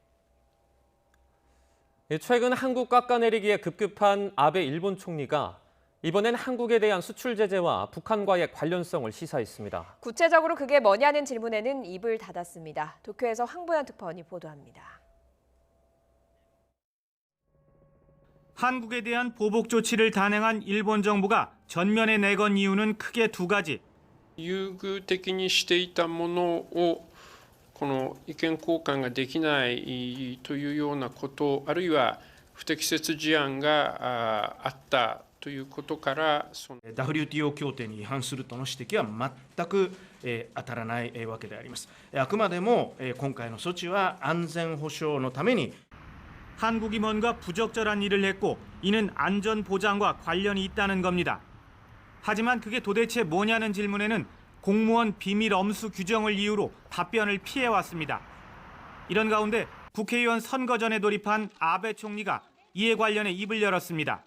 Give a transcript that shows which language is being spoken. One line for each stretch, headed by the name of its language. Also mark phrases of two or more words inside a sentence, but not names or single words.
Korean: 최근 한국 깎아내리기에 급급한 아베 일본 총리가 이번엔 한국에 대한 수출 제재와 북한과의 관련성을 시사했습니다. 구체적으로 그게 뭐냐는 질문에는 입을 닫았습니다. 도쿄에서 황보현 특파원이 보도합니다. 한국에 대한 보복 조치를 단행한 일본 정부가 전면에 내건 이유는 크게 두 가지.
Japanese: 優遇的にしていたものをこの意見交換ができないというようなこと、あるいは不適切事案があったということから、 WTO 協定に違反するとの指摘は全く当たらないわけであります。あくまでも今回の措置は安全保障のために
Korean: 한국이 뭔가 부적절한 일을 했고 이는 안전 보장과 관련이 있다는 겁니다. 하지만 그게 도대체 뭐냐는 질문에는 공무원 비밀 엄수 규정을 이유로 답변을 피해왔습니다. 이런 가운데 국회의원 선거 전에 돌입한 아베 총리가 이에 관련해 입을 열었습니다.